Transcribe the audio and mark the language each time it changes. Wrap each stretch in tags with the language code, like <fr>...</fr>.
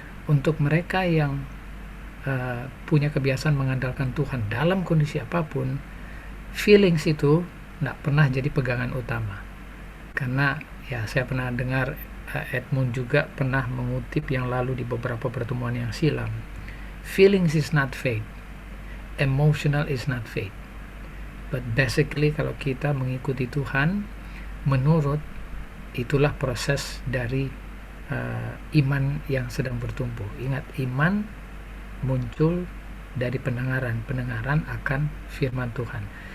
<id>Untuk mereka yang punya kebiasaan mengandalkan Tuhan dalam kondisi apapun, feelings itu tidak pernah jadi pegangan utama. Karena ya saya pernah dengar Edmund juga pernah mengutip yang lalu di beberapa pertemuan yang silam.</id> <en>Feelings is not faith, emotional is not faith. But basically</en> <id>kalau kita mengikuti Tuhan, menurut, itulah proses dari iman yang sedang bertumbuh. Ingat, iman muncul dari pendengaran akan firman Tuhan.</id>